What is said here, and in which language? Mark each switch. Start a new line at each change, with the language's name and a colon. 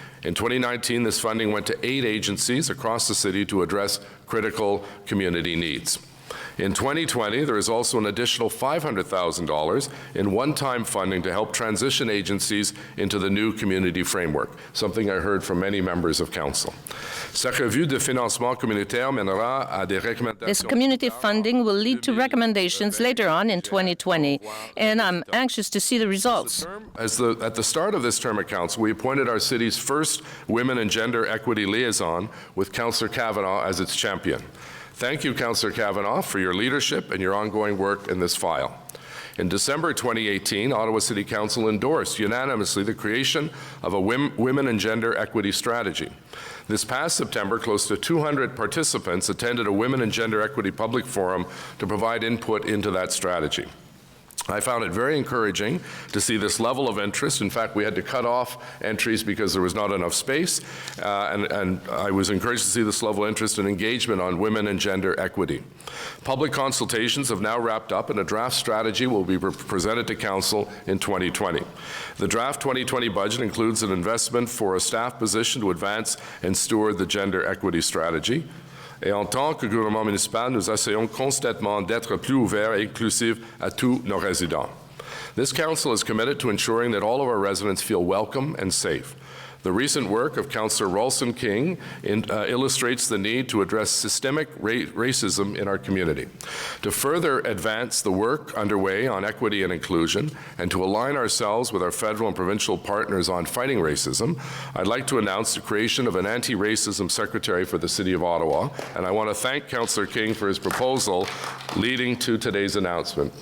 English: In 2019, this funding went to 8 agencies across the city to address critical community needs. In 2020, there is also an additional $500,000 in one-time funding to help transition agencies into the new community framework, something I heard from many members of Council.
French: Cette revue de financement communautaire mènera à des recommandations.
English: This community funding will lead to recommendations later on in 2020, and I'm anxious to see the results. At the start of this term of Council, we appointed our city's first Women and Gender Equity Liaison with Councillor Kavanagh as its champion. Thank you, Councillor Kavanagh, for your leadership and your ongoing work in this file. In December 2018, Ottawa City Council endorsed unanimously the creation of a Women and Gender Equity Strategy. This past September, close to 200 participants attended a Women and Gender Equity Public Forum to provide input into that strategy. I found it very encouraging to see this level of interest. In fact, we had to cut off entries because there was not enough space, and I was encouraged to see this level of interest and engagement on women and gender equity. Public consultations have now wrapped up, and a draft strategy will be presented to Council in 2020. The draft 2020 budget includes an investment for a staff position to advance and steward the gender equity strategy.
French: Et en tant que gouvernement municipal, nous essayons constamment d'être plus ouverts et inclusifs à tous nos résidents.
English: This council is committed to ensuring that all of our residents feel welcome and safe. The recent work of Councillor Ralston King illustrates the need to address systemic racism in our community. To further advance the work underway on equity and inclusion, and to align ourselves with our federal and provincial partners on fighting racism, I'd like to announce the creation of an anti-racism secretary for the City of Ottawa, and I want to thank Councillor King for his proposal leading to today's announcement.